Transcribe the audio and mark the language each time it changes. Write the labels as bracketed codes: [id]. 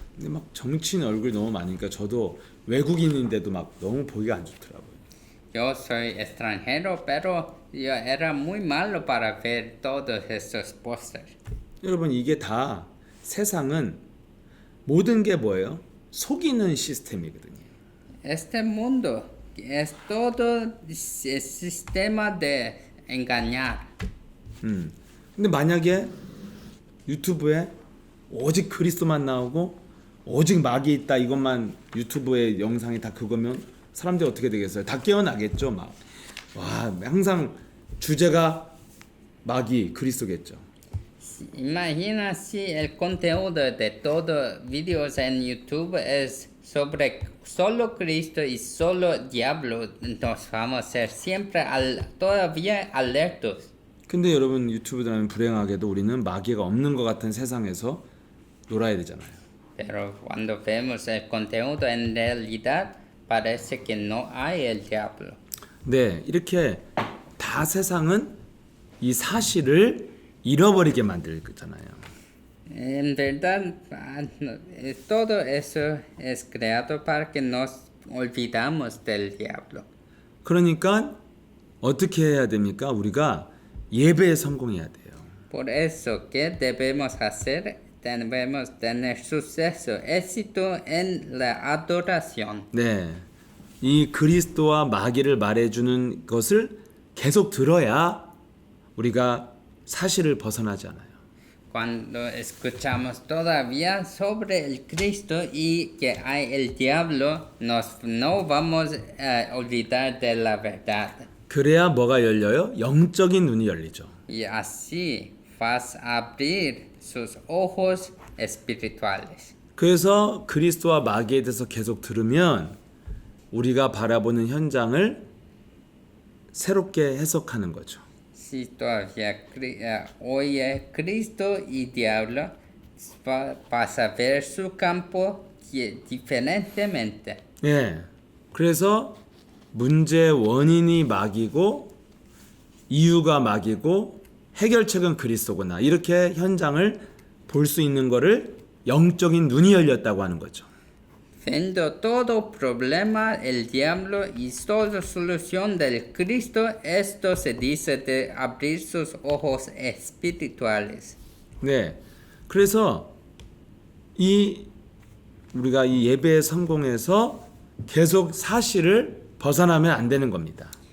[ko] 근데 막 정치인 얼굴이 너무 많으니까 저도 외국인인데도 막 너무 보기가 안 좋더라고요. [es] Yo soy extranjero, pero yo era muy malo para ver todos estos pósters. [ko] 여러분 이게 다 세상은 모든 게 뭐예요? 속이는 시스템이거든요. [es] Este mundo es todo sistema de engañar. [ko] 근데 만약에 유튜브에 오직 그리스도만 나오고 오직 마귀 있다 이것만 유튜브의 영상이 다 그거면 사람들이 어떻게 되겠어요? 다 깨어나겠죠. 막 와 항상 주제가 마귀 그리스도겠죠. [es] Imagina si el contenido de todos videos en YouTube es sobre solo Cristo y solo diablo, entonces vamos a ser siempre todavía alertos. [ko] 근데 여러분 유튜브 들어가면 불행하게도 우리는 마귀가 없는 것 같은 세상에서 놀아야 되잖아요. [es] Pero cuando vemos el contenido en realidad parece que no hay el diablo. [ko] 네, 이렇게 다 세상은 이 사실을 잃어버리게 만들잖아요. [es] En verdad, todo eso es creado para que nos olvidamos del diablo. [ko] 그러니까 어떻게 해야 됩니까? 우리가 예배에 성공해야 돼요. [es] Por eso, ¿qué debemos hacer? Debemos tener suceso, éxito en la adoración. [ko] 네, 이 그리스도와 마귀를 말해주는 것을 계속 들어야 우리가 사실을 벗어나지 않아요. [es] Cuando escuchamos todavía sobre el Cristo y que hay el diablo, no vamos a olvidar de la verdad. [ko] 그래야 뭐가 열려요? 영적인 눈이 열리죠. [es] Y así vas a abrir sus ojos espirituales. [ko] 그래서 그리스도와 마귀에 대해서 계속 들으면 우리가 바라보는 현장을 새롭게 해석하는 거죠. [es] Si todavía oye Cristo y diablo, vas a ver su campo diferentemente. [ko] 예. 그래서 문제의 원인이 마귀고 이유가 마귀고 해결책은 그리스도구나. 이렇게 현장을 볼 수 있는 거를 영적인 눈이 열렸다고 하는 거죠. Viendo todo problema el diablo y toda solución del Cristo, esto se dice de abrir sus ojos espirituales. 네. 그래서 우리가 이 예배에 성공해서 계속 사실을 벗어나면 안 되는 겁니다.